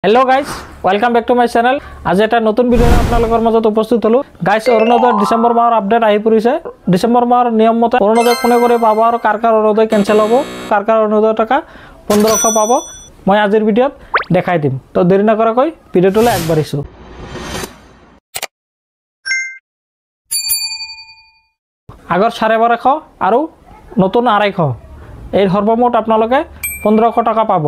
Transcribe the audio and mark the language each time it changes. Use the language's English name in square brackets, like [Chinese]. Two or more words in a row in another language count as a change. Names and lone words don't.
[English] Hello guys welcome back to my channel. [Assamese] আজি এক নতুন ভিডিঅ आपनालोকৰ মাজত উপস্থিত হলো। गाइस অৰুণোদয় ডিসেম্বৰ মাহৰ আপডেট আহি পৰিছে। ডিসেম্বৰ মাহৰ নিয়ম মতে অৰুণোদয় কোনে কৰে পাব আৰু কাৰ অৰুণোদয় কেনসেল হ'ব, কাৰ অৰুণোদয় টকা 1500 পাব মই আজিৰ ভিডিওত দেখাই দিম। তো দেৰি নকৰাকৈ ভিডিওটোলৈ আগবাঢ়িছো। আগৰ 1250 আৰু নতুন 250 এই সৰ্বমুঠ আপোনালোকে 1500 টাকা পাব।